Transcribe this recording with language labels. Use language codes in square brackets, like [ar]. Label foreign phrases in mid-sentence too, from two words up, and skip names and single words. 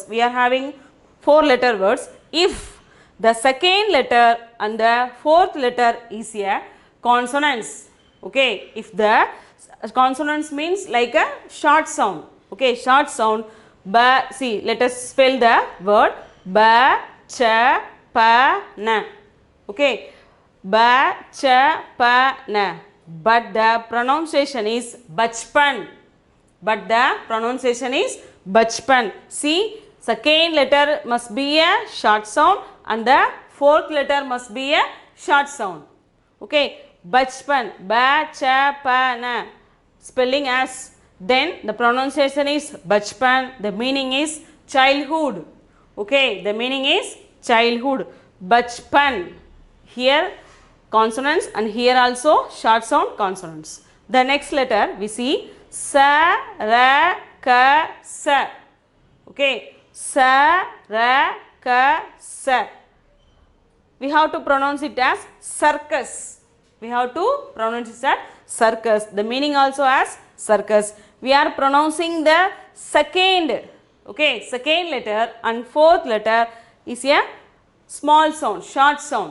[en] We are having 4 letter words. If the second letter and the fourth letter is a consonants. Okay, if the consonants means like a short sound. Okay, short sound. Ba, see, let us spell the word ba, cha, pa, na. Okay, ba, cha, pa, na. But the pronunciation is bachpan. But the pronunciation is bachpan. See, second letter must be a short sound and the fourth letter must be a short sound. Okay, bachpan, ba, cha, pa, na. Spelling as, then the pronunciation is bachpan. The meaning is childhood. Okay, the meaning is childhood. Bachpan. Here consonants and here also short sound consonants. The next letter we see sa, ra, ka, sa. Okay, sa, ra, ka, sa. We have to pronounce it as circus. We have to pronounce it as circus. The meaning also as circus. We are pronouncing the second, okay, second letter and fourth letter is a small sound, short sound.